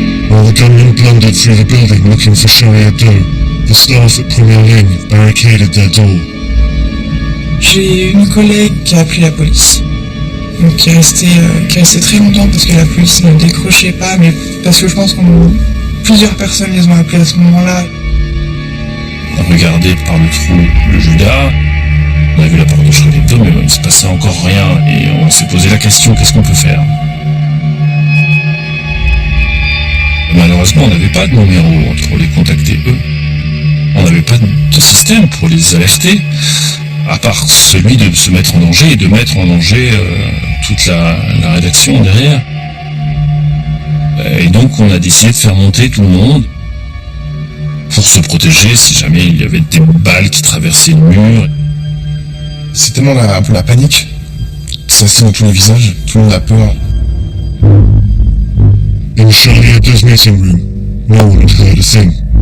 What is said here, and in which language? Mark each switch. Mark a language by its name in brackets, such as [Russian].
[English] While the gunmen blundered through the building looking for Charlie Hebdo, the staff at Première Ligne barricaded their door. [French] J'ai une collègue qui a appelé la police, donc qui est restée très longtemps parce que la police ne décrochait pas, mais parce que je pense que plusieurs personnes les ont appelés à ce moment-là. regardé par le trou le Judas, on a vu la porte de Charlie Hebdo, mais il ne se passait encore rien, et on s'est posé la question, qu'est-ce qu'on peut faire? Malheureusement, on n'avait pas de numéro pour les contacter eux. On n'avait pas de système pour les alerter, à part celui de se mettre en danger et de mettre en danger toute la rédaction derrière. Et donc on a décidé de faire monter tout le monde pour se protéger si jamais il y avait des balles qui traversaient le mur. C'est tellement un peu la panique, ça se dans tous les visages, tout le monde a peur. [English] In Charlie Hebdo's meeting room, no one had heard a thing.